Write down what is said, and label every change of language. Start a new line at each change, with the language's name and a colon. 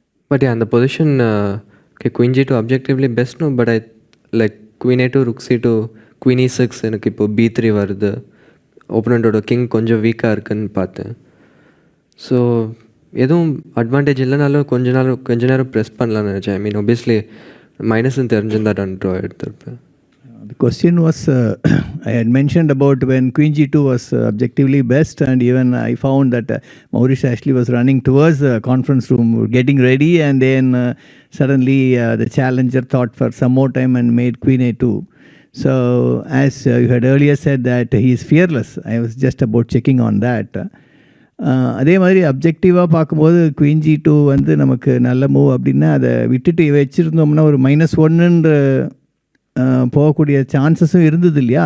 Tamil: But அந்த position queen G2 objectively best no, but queen A2, Rukh C2, queen E6, எனக்கு இப்போ B3 வருது. ஓப்பனண்ட்டோட king கொஞ்சம் வீக்காக இருக்குன்னு பார்த்தேன். ஸோ எதுவும் அட்வான்டேஜ் இல்லைனாலும் கொஞ்ச நேரம் ப்ரெஸ் பண்ணலான்னு நினச்சேன். ஐ மீன் ஒபியஸ்லி மைனஸ்ன்னு தெரிஞ்சிருந்தா நான் draw எடுத்திருப்பேன்.
English: The question was, I had mentioned about when Queen G2 was objectively best, and even I found that Maurice Ashley was running towards the conference room, getting ready, and then suddenly the challenger thought for some more time and made Queen A2. So, as you had earlier said that he is fearless, I was just about checking on that.
Tamil: அதே மாதிரி அப்ஜெக்டிவாக பார்க்கும்போது queen G2 வந்து நமக்கு நல்ல move அப்படின்னா அதை விட்டுட்டு வச்சுருந்தோம்னா ஒரு -1ன்ற போகக்கூடிய சான்சஸும் இருந்தது இல்லையா?